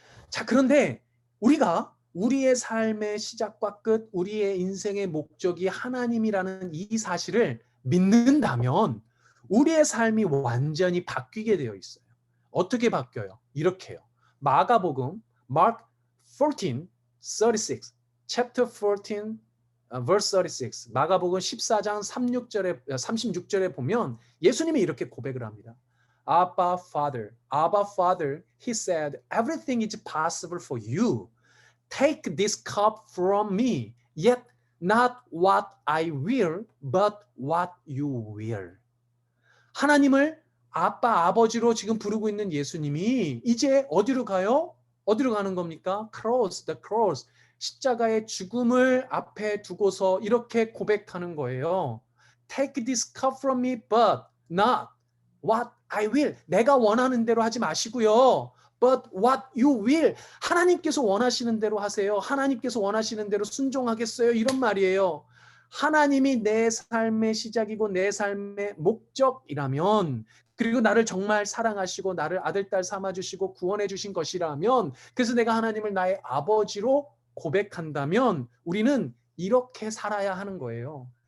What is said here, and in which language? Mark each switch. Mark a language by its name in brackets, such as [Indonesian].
[Korean] 자, 그런데 우리가 우리의 삶의 시작과 끝, 우리의 인생의 목적이 하나님이라는 이 사실을 믿는다면 우리의 삶이 완전히 바뀌게 되어 있어요. 어떻게 바뀌어요? 이렇게요. 마가복음 Mark 14:36 Chapter 14 verse 36 마가복음 14장 36절에 보면 예수님이 이렇게 고백을 합니다. [English] Abba Father, he said, everything is possible for you. Take this cup from me, yet not what I will, but what you will. [Korean] 하나님을 아버지로 지금 부르고 있는 예수님이 이제 어디로 가요? 어디로 가는 겁니까? [English] the cross. [Korean] 십자가의 죽음을 앞에 두고서 이렇게 고백하는 거예요. [English] Take this cup from me, but not what I will. [Korean] 내가 원하는 대로 하지 마시고요. [English] But what you will. [Korean] 하나님께서 원하시는 대로 하세요. 하나님께서 원하시는 대로 순종하겠어요. 이런 말이에요. 하나님이 내 삶의 시작이고 내 삶의 목적이라면, 그리고 나를 정말 사랑하시고 나를 아들, 딸 삼아주시고 구원해 주신 것이라면, 그래서 내가 하나님을 나의 아버지로 고백한다면 우리는 이렇게 살아야 하는 거예요.